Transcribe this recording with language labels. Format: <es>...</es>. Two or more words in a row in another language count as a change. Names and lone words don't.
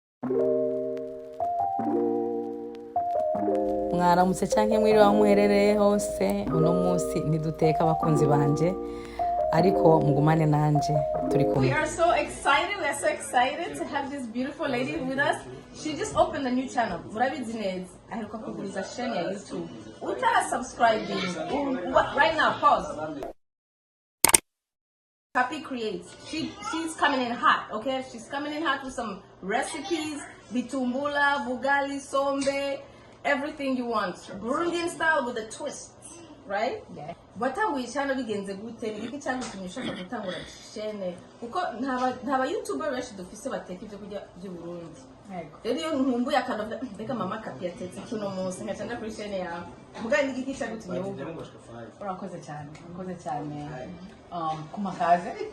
<rn>Mwaramutse canke mwiriwe muherereye hose. Uno munsi ntiduteka abakunzi banje ariko mugumane nanje turi kumwe.</rn> <en>We are so excited. We are so excited to have this beautiful lady with us. She just opened a new channel.</en> <rn>Murabizi neza aheruka kuguriza channel ya YouTube.</rn> <en>Utara subscribing. Right now, pause. Happy Creates. She's coming in hot, okay? She's coming in hot with some recipes, bitumbula, bugali, sombe, everything you want. Burundian style with a twist, right? Yeah.</en> <rn>Watanguye channel bigenze gute? Niki cyangwa ushaka gutangura chaîne? Kuko ntaba YouTuber benshi dufise bateka ibyo kurya by'u Burundi. Yego. Rero iyo nkumbuye akantu mbega mama kapi yatetse kino munsi nkacanga kuri chaîne yawe. Mugani niki cyagutumye wowe? Urakoze cyane. Urakoze cyane. Kumakaze.</rn>